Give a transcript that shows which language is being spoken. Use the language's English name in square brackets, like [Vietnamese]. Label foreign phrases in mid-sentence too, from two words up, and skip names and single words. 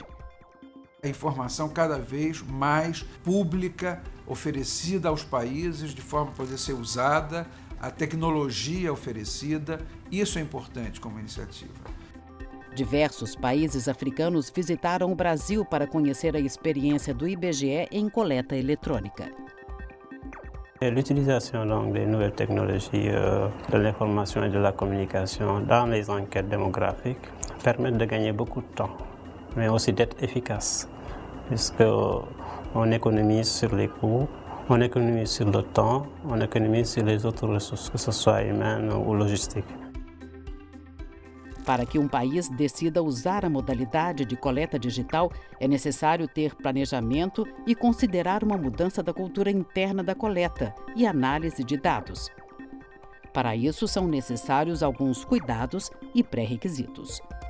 [Portuguese] A informação cada vez mais pública, oferecida aos países de forma a poder ser usada, a tecnologia oferecida, isso é importante como iniciativa. Diversos países africanos visitaram o Brasil para conhecer a expériência do IBGE em coleta eletrônica. [French] L'utilisation donc des nouvelles technologies de l'information et de la communication dans les enquêtes démographiques permet de gagner beaucoup de temps, mais aussi d'être efficace, puisqu'on économise sur les coûts, on économise sur le temps, on économise sur les autres ressources, que ce soit humaines ou logistiques. [Portuguese] Para que um país decida usar a modalidade de coleta digital, é necessário ter planejamento e considerar uma mudança da cultura interna da coleta e análise de dados. Para isso, são necessários alguns cuidados e pré-requisitos.